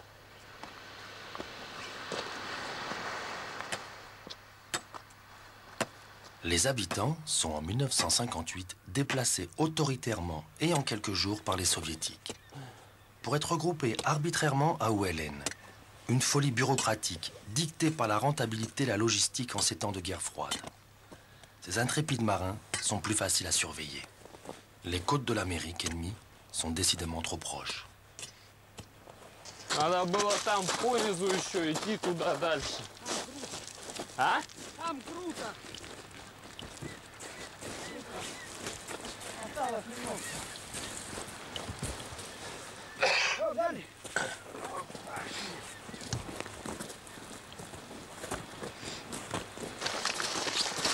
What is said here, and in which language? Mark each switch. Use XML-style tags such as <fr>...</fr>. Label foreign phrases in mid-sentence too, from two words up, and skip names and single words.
<fr>Les habitants sont en 1958 déplacés autoritairement et en quelques jours par les soviétiques pour être regroupés arbitrairement à Ouellen. Une folie bureaucratique dictée par la rentabilité et la logistique en ces temps de guerre froide. Ces intrépides marins sont plus faciles à surveiller. Les côtes de l'Amérique ennemie sont décidément trop proches.</fr> <ru>Надо было там понизу еще идти туда дальше. А? Там круто. Куртка</ru>